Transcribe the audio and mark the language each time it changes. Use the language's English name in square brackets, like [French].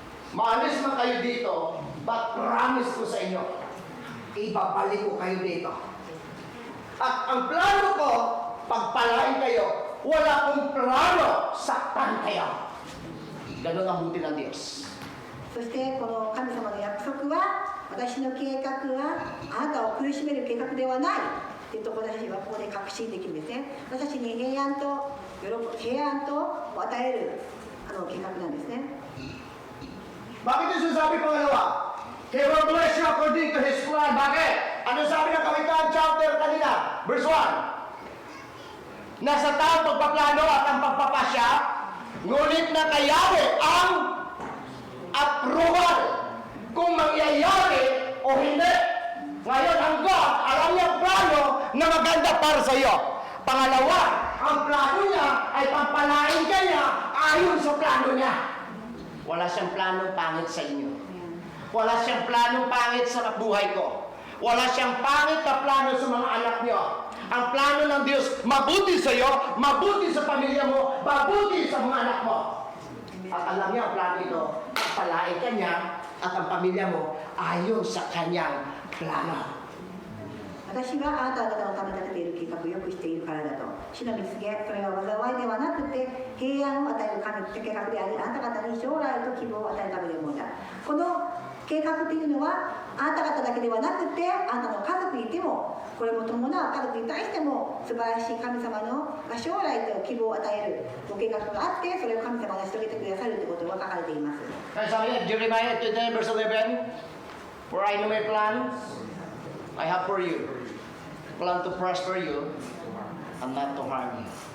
[Filipino] Maalis man kayo dito, but promise ko sa inyo, ibabalik ko kayo dito. At ang plano ko, pagpalain kayo, wala kong plano, saktan kayo. Ganun ang buti ng Diyos. [Japanese] そしてこの神様の約束は、私の計画はあなたを苦しめる計画ではないというところで私はここで確信できるんですね。私たちに平平安とを与える計画なんですね。 [Filipino] Bakit yung sinasabi pangalawa? [English] He will bless you according to His plan. [Filipino] Bakit? Ano sabi ng Kawikaan chapter kanina? Verse 1. Nasa tao pagpaplano at ang pagpapasya, ngunit na kay Yahweh ang approval kung mangyayari o hindi. Ngayon, ang God, alam niya ang plano na maganda para sa iyo. Pangalawa, ang plano niya ay pampalain ka niya ayon sa plano niya. Wala siyang planong pangit sa inyo. Wala siyang planong pangit sa buhay ko. Wala siyang pangit na plano sa mga anak niyo. Ang plano ng Diyos, mabuti sa iyo, mabuti sa pamilya mo, mabuti sa mga anak mo. At alam niya ang plano ito, palain ka niya at ang pamilya mo ayon sa kanyang plano. [Japanese] 私があなた方のために立てている計画をよくしているからだと。主の見つけ、それは災いではなくて平安を与える神の計画であり、あなた方に将来と希望を与えるためのものだ。この計画というのは、あなた方だけではなくて、あなたの家族にいても、これも伴う家族に対しても、素晴らしい神様の将来と希望を与えるご計画があって、それを神様が成し遂げてくださるということが書かれています。 [Filipino] Kaya sabi niya, [English] Jeremiah 29 verse 11, For I know my plans I have for you. Plan to prosper you and not to harm you.